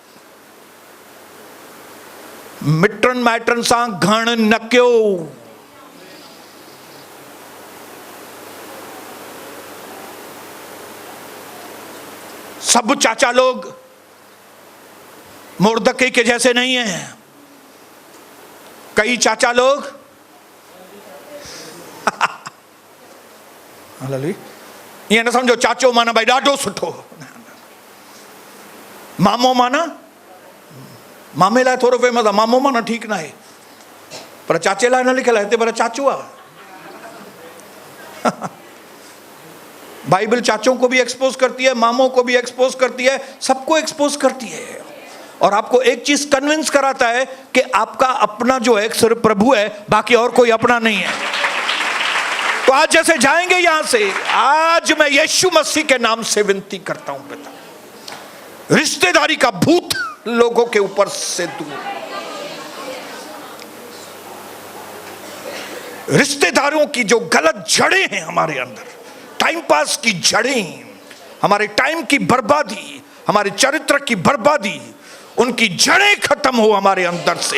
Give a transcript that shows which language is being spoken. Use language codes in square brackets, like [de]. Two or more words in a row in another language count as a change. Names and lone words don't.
[sd] मिट्रन मैट्रन सा घण नक्यो, [hi] सब चाचा लोग मोर्दके के जैसे नहीं हैं। कई चाचा लोग ये ना समझो [sd] चाचो माना भाई ॾाढो सुठो, मामो माना मामे लाइ थोरो फेमस आहे, मामो माना ठीक ना है, पर चाचे लाइ न लिखियल आहे, हिते पर चाचो आहे। [hi] बाइबल चाचों को भी एक्सपोज करती है, मामों को भी एक्सपोज करती है, सबको एक्सपोज करती है। और आपको एक चीज कन्विंस कराता है कि आपका अपना जो है सिर्फ प्रभु है, बाकी और कोई अपना नहीं है। तो आज जैसे जाएंगे यहां से, आज मैं यीशु मसीह के नाम से विनती करता हूं पिता, रिश्तेदारी का भूत लोगों के ऊपर से दूर, रिश्तेदारों की जो गलत जड़ें हैं हमारे अंदर, [en] time pass [hi] की जड़ें, हमारे टाइम की बर्बादी, हमारे चरित्र की बर्बादी, उनकी जड़ें खत्म हो हमारे अंदर से।